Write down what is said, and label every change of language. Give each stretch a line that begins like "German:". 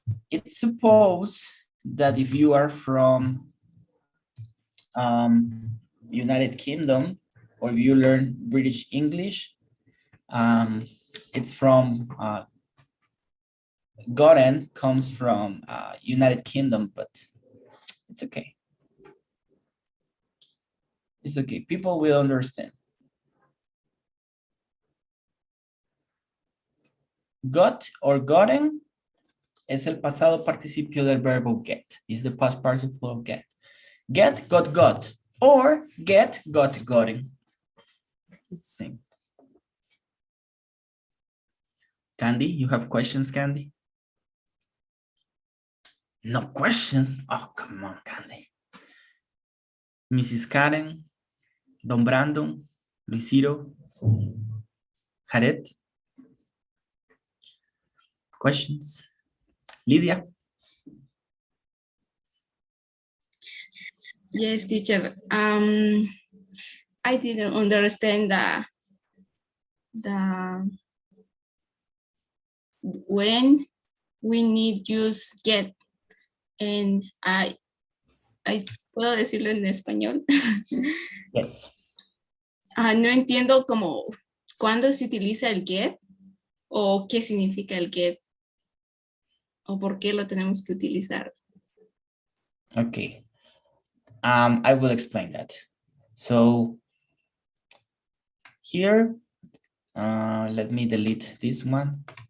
English: It's supposed that if you are from United Kingdom or if you learn British English, it's from gotten comes from United Kingdom, but it's okay. It's okay. People will understand.
Spanish: Got or gotten es el pasado participio del verbo get.
English: It's the past participle of get. Get, got, or get, gotten. It's the same. Candy, you have questions, Candy? No questions? Oh, come on, Candy. Mrs. Karen, Don Brandon, Luisito, Jared. Questions? Lydia? Yes, teacher. I didn't understand the when we need use get, and I
Spanish: ¿puedo decirlo en español?
English: Yes.
Spanish: No entiendo como cuándo se utiliza el get o qué significa el get o por qué lo tenemos que utilizar.
English: Okay. I will explain that. So here, let me delete this one.